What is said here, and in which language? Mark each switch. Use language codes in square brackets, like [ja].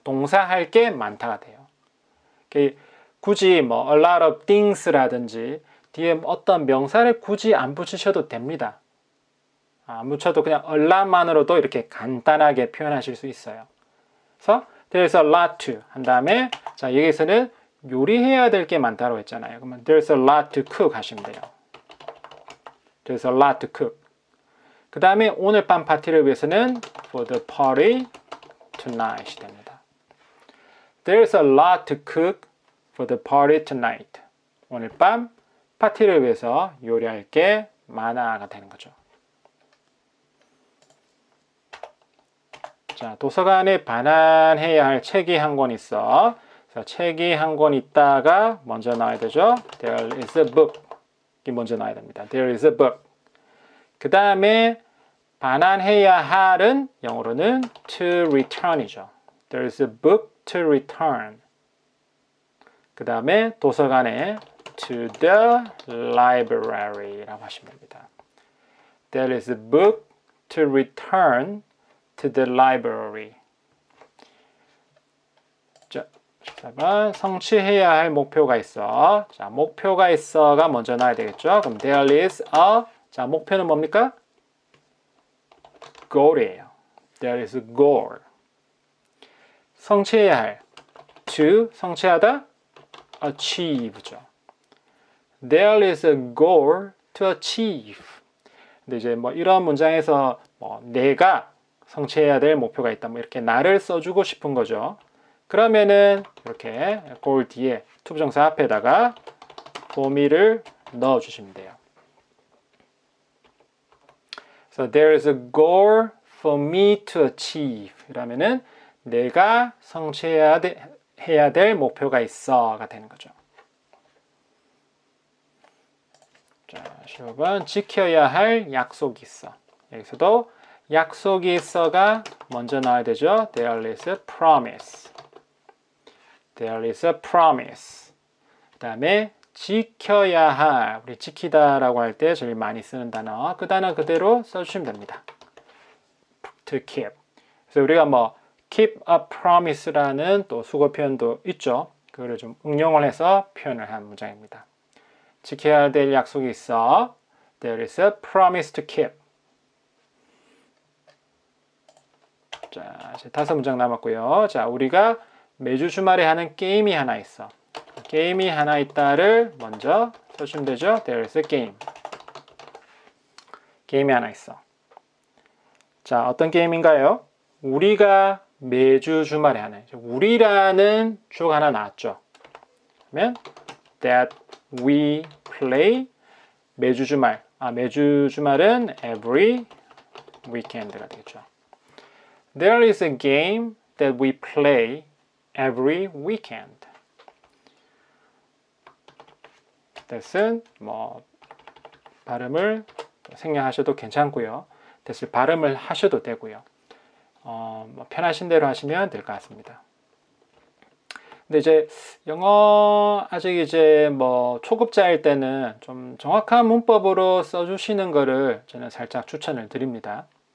[ko] 동사 할 게 많다가 돼요. 굳이 뭐 [en] a lot of things [ko] 라든지 뒤에 어떤 명사를 굳이 안 붙이셔도 됩니다. 안 붙여도 그냥 a lot만으로도 이렇게 간단하게 표현하실 수 있어요. 그래서 [en] there's a lot to [ko] 한 다음에 자 여기서는 요리해야 될 게 많다고 했잖아요. 그러면 [en] there's a lot to cook [ko] 하시면 돼요. [en] There's a lot to cook. [ko] 그 다음에 오늘 밤 파티를 위해서는 [en] for the party tonight [ko] 이 됩니다. [en] There's a lot to cook for the party tonight. [ko] 오늘 밤 파티를 위해서 요리할 게 많아가 되는 거죠. 자, 도서관에 반환해야 할 책이 한 권 있어. 그래서 책이 한 권 있다가 먼저 나와야 되죠. [en] There is a book. [ko] 이 먼저 나와야 됩니다. [en] There is a book. [ko] 그 다음에 반환해야 할은 영어로는 [en] to return [ko] 이죠. [en] There is a book to return. [ko] 그 다음에 도서관에 [en] to the library [ko] 라고 하시면 됩니다. [en] There is a book to return to the library. [ko] 자, 14번 성취해야 할 목표가 있어. 자, 목표가 있어가 먼저 나와야 되겠죠. 그럼 [en] there is a, [ko] 자, 목표는 뭡니까? [en] goal이에요. There is a goal. [ko] 성취해야 할 to, 성취하다 achieve죠. [en] There is a goal to achieve. [ko] 근데 이제 뭐 이런 문장에서 뭐 내가 성취해야 될 목표가 있다. 뭐 이렇게 나를 써주고 싶은 거죠. 그러면은 이렇게 goal 뒤에 투부정사 앞에다가 [en] for me [ko] 를 넣어주시면 돼요. [en] So there is a goal for me to achieve. [ko] 이라면은 내가 성취해야 될 목표가 있어가 되는 거죠. 자, 15번 지켜야 할 약속이 있어. 여기서도 약속이 있어가 먼저 나와야 되죠. [en] There is a promise. There is a promise. [ko] 그 다음에 지켜야 할, 우리 지키다라고 할 때 제일 많이 쓰는 단어, 그 단어 그대로 써주시면 됩니다. [en] To keep. [ko] 그래서 우리가 뭐 [en] keep a promise [ko] 라는 또 수거 표현도 있죠. 그거를 좀 응용을 해서 표현을 한 문장입니다. 지켜야 될 약속이 있어. [en] There is a promise to keep. [ko] 자, 이제 5문장 남았고요. 자, 우리가 매주 주말에 하는 게임이 하나 있어. 게임이 하나 있다를 먼저 써주면 되죠. [en] There is a game. [ko] 게임이 하나 있어. 자, 어떤 게임인가요? 우리가 매주 주말에 하는, 우리라는 주어가 하나 나왔죠. 그러면 [en] that we play [ko] 매주 주말. 매주 주말은 [en] every weekend [ko] 가 되겠죠. [en] There is a game that we play every weekend. [ko] that은 뭐 발음을 생략하셔도 괜찮고요. that을 발음을 하셔도 되고요. 뭐 편하신 대로 하시면 될 것 같습니다. 근데 이제 영어 아직 이제 뭐 초급자일 때는 좀 정확한 문법으로 써주시는 거를 저는 살짝 추천을 드립니다.